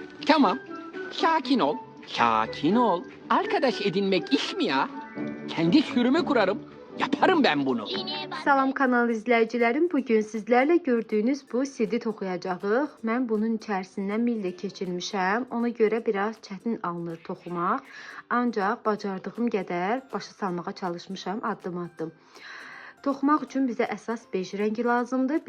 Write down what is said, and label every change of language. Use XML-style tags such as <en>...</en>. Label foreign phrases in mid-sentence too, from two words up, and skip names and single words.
<tr>Tamam. Sakin ol. Sakin ol. Arkadaş edinmek iş mi ya? Kendi sürümü kurarım. Yaparım ben bunu.</tr> <az>Salam kanal izləyicilərim. Bugün sizlərlə gördüyünüz bu CD toxuyacağıq. Mən bunun içərisindən millə keçirmişəm. Ona görə biraz çətin alınır toxumaq. Ancaq bacardığım qədər başa salmağa çalışmışam addım-addım. Toxumaq üçün bizə əsas bej rəngi lazımdır.</az>